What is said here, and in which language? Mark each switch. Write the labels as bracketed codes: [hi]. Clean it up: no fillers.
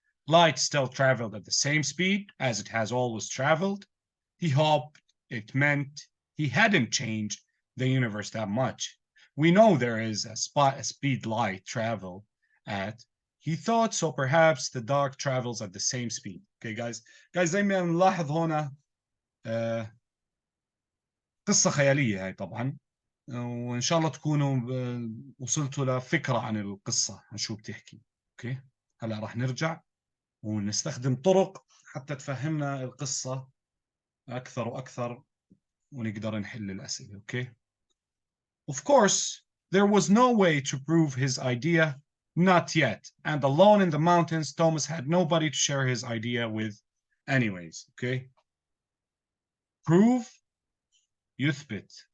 [en] Light still traveled at the same speed as it has always traveled. He hoped it meant he hadn't changed the universe that much. We know there is a speed light travel at. He thought so perhaps the dark travels at the same speed. Okay, guys [ar] زي ما نلاحظ هنا قصة خيالية هاي طبعا، وإن شاء الله تكونوا وصلتوا لفكرة عن القصة عن شو بتحكي. أوكي، هلا راح نرجع ونستخدم طرق حتى تفهمنا القصة أكثر وأكثر ونقدر نحل الأسئلة. أوكي. [en] Of course, there was no way to prove his idea, not yet. And alone in the mountains, Thomas had nobody to share his idea with anyways. Okay. Prove, يثبت.